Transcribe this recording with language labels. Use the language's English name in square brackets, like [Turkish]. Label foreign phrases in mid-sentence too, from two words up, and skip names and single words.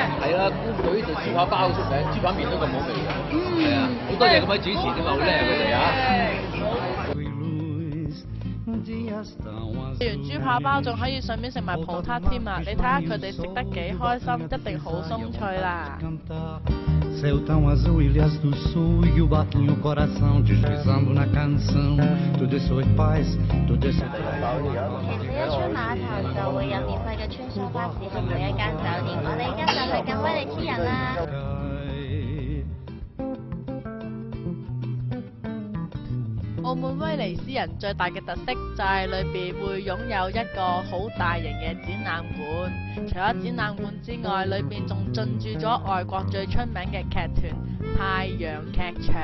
[Cantonese] 係啦，官隊就豬扒包出名，豬扒麵都咁好味嘅。係啊，好多謝各位主持點啊，好叻佢哋啊！食完豬扒包仲可以順便食埋葡撻添啊！你睇下佢哋食得幾開心，一定好鬆脆啦！ [Portuguese] Céu tão azul, ilhas do sul e o barquinho coração deslizando na canção. Tudo isso é paz, tudo isso é [Cantonese] 一出碼頭就會有免費嘅穿梭巴士去每一間酒店，我哋而家就去緊威尼斯人啦。澳門威尼斯人最大嘅特色就係裏邊會擁有一個好大型嘅展覽館，除咗展覽館之外，裏邊仲進駐咗外國最出名嘅劇團太陽劇場。